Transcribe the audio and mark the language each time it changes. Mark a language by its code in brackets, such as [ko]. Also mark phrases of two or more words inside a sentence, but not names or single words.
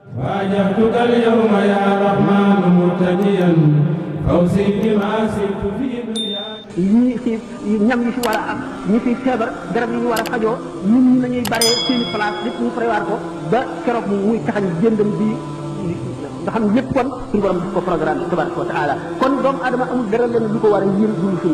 [ar] واجهتك اليوم يا رحمن مرتديا فوزي بما سرت في دنياك. [wo] yii fi ñam yi fi war a am ñi fi feebar garab yi ñu war a fajoo nit ñi nañuy bare seen i place lépp ñu prévoir ko ba keroog muy taxañ jëndam bi nga xam ne lépp kon suñu borom daf ko programme [ar] تبارك وتعالى [wo] kon doomu adama amul dara leen lu ko war a yéem dund suñu